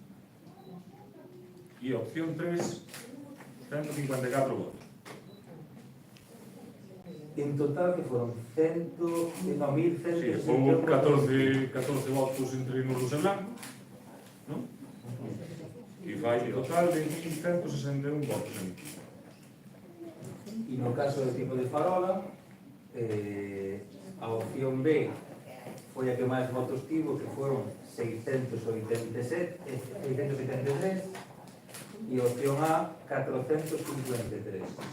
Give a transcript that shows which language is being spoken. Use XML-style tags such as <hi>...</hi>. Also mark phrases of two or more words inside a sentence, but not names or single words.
<es>Y opción 3, 154 votos. En total que fueron 1.100. Sí, hubo 14 votos entre nulos e blancos, ¿no?</es> <gl>Y fai en total 20.161 votos. E no caso do tipo de farola, a opción B foi a que máis votos tivo, que foron 683, e a opción A 453.</gl>